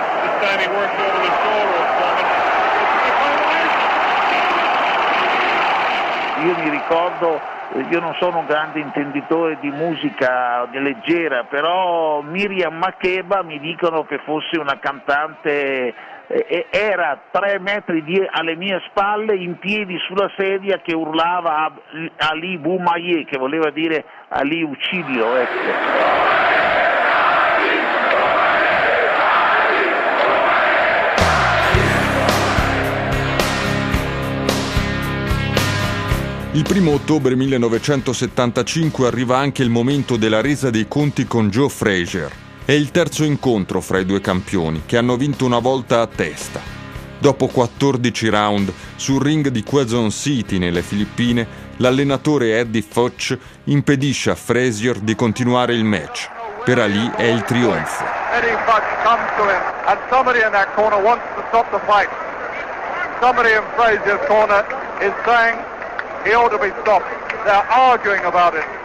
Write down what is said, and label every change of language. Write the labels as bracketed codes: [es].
[en] This time he works over the shoulder. [it] Io mi ricordo, io non sono un grande intenditore di musica leggera, però Miriam Makeba mi dicono che fosse una cantante, era tre metri alle mie spalle, in piedi sulla sedia, che urlava Ali Boumaye, che voleva dire Ali uccidilo, ecco. Il 1 ottobre 1975 arriva anche il momento della resa dei conti con Joe Frazier. È il terzo incontro fra i due campioni, che hanno vinto una volta a testa. Dopo 14 round, sul ring di Quezon City, nelle Filippine, l'allenatore Eddie Foch impedisce a Frazier di continuare il match. Per Ali è il trionfo. [en] Eddie Foch comes to him, and somebody in that corner wants to stop the fight. Somebody in Frazier's corner is saying he ought to be stopped. They're arguing about it.